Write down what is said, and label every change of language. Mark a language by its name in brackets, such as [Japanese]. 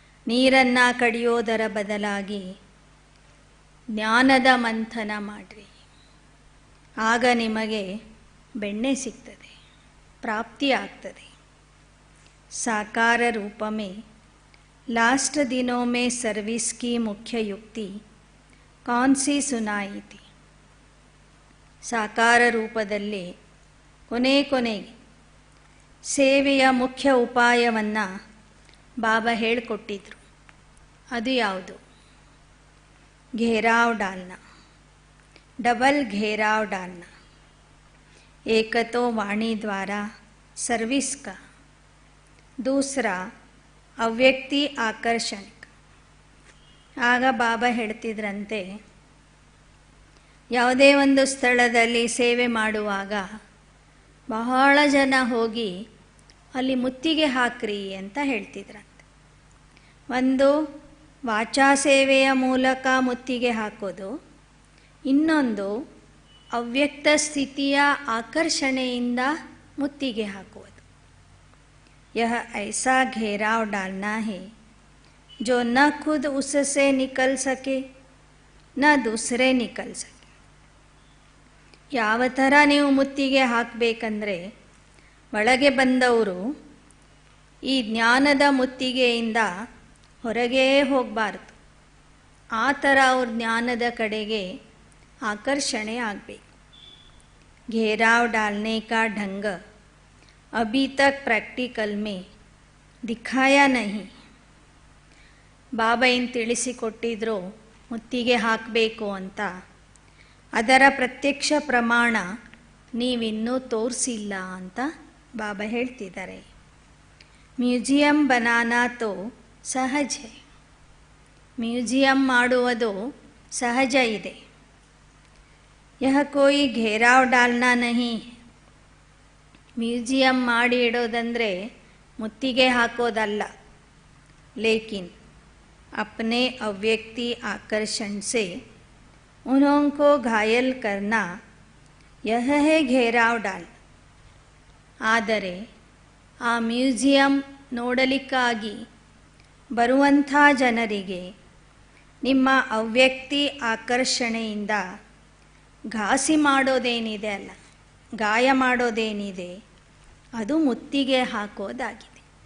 [Kannada] ನೀರನ್ನು ಕಡಿಯೋದರ ಬದಲಾಗಿ ಜ್ಞಾನದ ಮಂಥನ ಮಾಡಿರಿ. ಆಗ ನಿಮಗೆ ಬೆಣ್ಣೆ ಸಿಗ್ತದೆ, ಪ್ರಾಪ್ತಿ ಆಗ್ತದೆ. [Hindi] साकार रूप में लास्ट दिनों में सर्विस की मुख्य युक्ति कौन सी सुनाई थी? [Kannada] साकार ರೂಪದಲ್ಲಿ ಕೊನೆಗೆ ಸೇವೆಯ ಮುಖ್ಯ ಉಪಾಯವನ್ನು ಬಾಬಾ ಹೇಳಿಕೊಟ್ಟಿದ್ರು. ಅದು ಯಾವುದು? [Hindi] घेराव डालना, डबल घेराव डालना. एक तो वाणी द्वारा सर्विस का, दूसरा ಅವ್ಯಕ್ತಿ ಆಕರ್ಷಣಿಕ. [Kannada] ಆಗ ಬಾಬಾ ಹೇಳ್ತಿದ್ರಂತೆ, ಯಾವುದೇ ಒಂದು ಸ್ಥಳದಲ್ಲಿ ಸೇವೆ ಮಾಡುವಾಗ ಬಹಳ ಜನ ಹೋಗಿ ಅಲ್ಲಿ ಮುತ್ತಿಗೆ ಹಾಕ್ರಿ ಅಂತ ಹೇಳ್ತಿದ್ರಂತೆ. ಒಂದು ವಾಚಾ ಸೇವೆಯ ಮೂಲಕ ಮುತ್ತಿಗೆ ಹಾಕೋದು, ಇನ್ನೊಂದು ಅವ್ಯಕ್ತ ಸ್ಥಿತಿಯ ಆಕರ್ಷಣೆಯಿಂದ ಮುತ್ತಿಗೆ ಹಾಕುವುದು. [Hindi] यह ऐसा घेराव डालना है जो न खुद उससे निकल सके न दूसरे निकल सके. [Kannada] ಯಾವ ಥರ ನೀವು ಮುತ್ತಿಗೆ ಹಾಕಬೇಕಂದ್ರೆ ಒಳಗೆ ಬಂದವರು ಈ ಜ್ಞಾನದ ಮುತ್ತಿಗೆಯಿಂದ ಹೊರಗೇ ಹೋಗಬಾರ್ದು. ಆ ಥರ ಅವ್ರ ಜ್ಞಾನದ ಕಡೆಗೆ ಆಕರ್ಷಣೆ ಆಗಬೇಕು. [Hindi] घेराव डालने का ढंग अभी तक प्रैक्टिकल में दिखाया नहीं. [Kannada] ಬಾಬಾ ಏನು ತಿಳಿಸಿಕೊಟ್ಟಿದ್ರು ಮುತ್ತಿಗೆ ಹಾಕಬೇಕು ಅಂತ, ಅದರ ಪ್ರತ್ಯಕ್ಷ ಪ್ರಮಾಣ ನೀವಿನ್ನೂ ತೋರಿಸಿಲ್ಲ ಅಂತ ಬಾಬಾ ಹೇಳ್ತಿದ್ದಾರೆ. [Hindi] ಮ್ಯೂಸಿಯಂ ಬನಾನಾ ತೋ ಸಹಜ ಹೈ. [Kannada] ಮ್ಯೂಸಿಯಂ ಮಾಡುವುದು ಸಹಜ ಇದೆ. [Hindi] ಯಹ ಕೋಯಿ ಘೇರಾವ್ ಡಾಲ್ನಾ ನಹಿ. [Kannada] ಮ್ಯೂಸಿಯಂ ಮಾಡಿ ಇಡೋದಂದರೆ ಮುತ್ತಿಗೆ ಹಾಕೋದಲ್ಲ. [Hindi] ಲೇಕಿನ್ अपने अव्यक्ति आकर्षण से उन्हों को घायल करना यह है घेराव डाल. [Kannada] ಆದರೆ ಆ ಮ್ಯೂಸಿಯಂ ನೋಡಲಿಕ್ಕಾಗಿ ಬರುವಂಥ ಜನರಿಗೆ ನಿಮ್ಮ ಅವ್ಯಕ್ತಿ ಆಕರ್ಷಣೆಯಿಂದ ಘಾಸಿ ಮಾಡೋದೇನಿದೆ ಅಲ್ಲ, ಗಾಯ ಮಾಡೋದೇನಿದೆ ಅದು ಮುತ್ತಿಗೆ ಹಾಕೋದಾಗಿದೆ.